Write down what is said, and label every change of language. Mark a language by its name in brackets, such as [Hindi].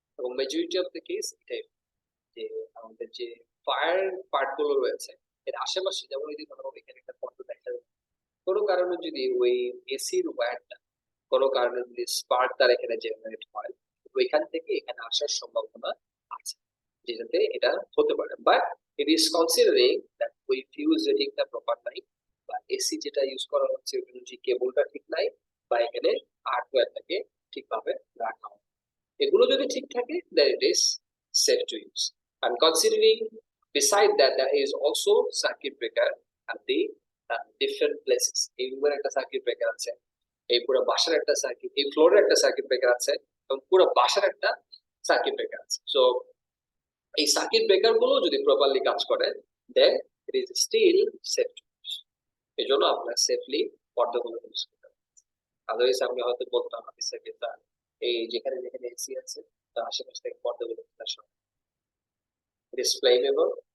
[Bangla] এবং [English] majority of the case [Bangla] এটাই, যে আমাদের যে ফায়ার পার্ট গুলো রয়েছে এর আশেপাশে, যেমন এই যে ধরো এখানে একটা ফটো দেখা যাচ্ছে, কোনো কারণে যদি ওই এসির ওয়্যারটা কোনো কারণে যদি স্পার্ক দ্বারা এখানে জেনারেট হয়, ওইখান থেকে এখানে আসার সম্ভাবনা আছে, যেটাতে এটা হতে পারে। [English] but it is considering that [Bangla] ওই ফিউজ রেটিংটা প্রপার নাই, বা এসি যেটা ইউজ করা হচ্ছে ওখানে যে কেবলটা ঠিক নাই, বা এখানে হার্ডওয়্যারটাকে ঠিকভাবে রাখা হয়। এগুলো যদি ঠিক থাকে, [English] then it is safe to use. And considering beside that there is also circuit breaker at the different places. [Bangla] এই রুমের একটা সার্কিট ব্রেকার আছে, এই পুরো বাসার একটা সার্কিট, এই ফ্লোরের একটা সার্কিট ব্রেকার আছে, এবং পুরো বাসার একটা সার্কিট ব্রেকার আছে। সো এই সার্কিট ব্রেকার গুলো যদি প্রপারলি কাজ করে, [English] Then it is still safe to use. [Bangla] এই জন্য আপনার সেফলি পর্দাগুলো ইউজ করতে হবে। আদারওয়াইজ আমি হয়তো বলতাম অফিসের তার এই যেখানে যেখানে এসি আছে তার আশেপাশ থেকে পর্দাগুলো খোলার সময় [English] It is flammable.